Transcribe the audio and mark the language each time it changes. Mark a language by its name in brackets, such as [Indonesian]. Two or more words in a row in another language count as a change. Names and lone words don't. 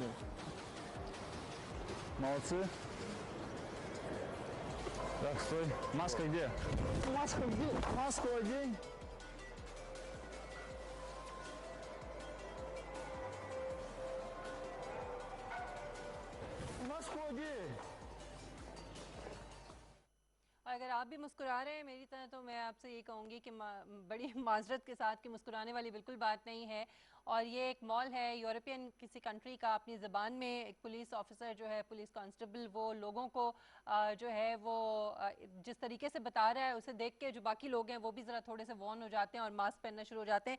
[Russian] Молодцы. Так, стой. Маска где? Маска где? Маску одень. Маску одень. [Hindi] अगर आप भी मुस्कुरा रहे हैं मेरी तरह, तो मैं आपसे ये कहूँगी कि बड़ी माजरत के साथ कि मुस्कुराने वाली बिल्कुल बात नहीं है। और ये एक मॉल है यूरोपियन किसी कंट्री का, अपनी ज़बान में एक [English] police officer [Hindi] जो है, [English] police constable, [Hindi] वो लोगों को जो है वो जिस तरीके से बता रहा है, उसे देख के जो बाकी लोग हैं वो भी ज़रा थोड़े से वॉर्न हो जाते हैं और मास्क पहनना शुरू हो जाते हैं।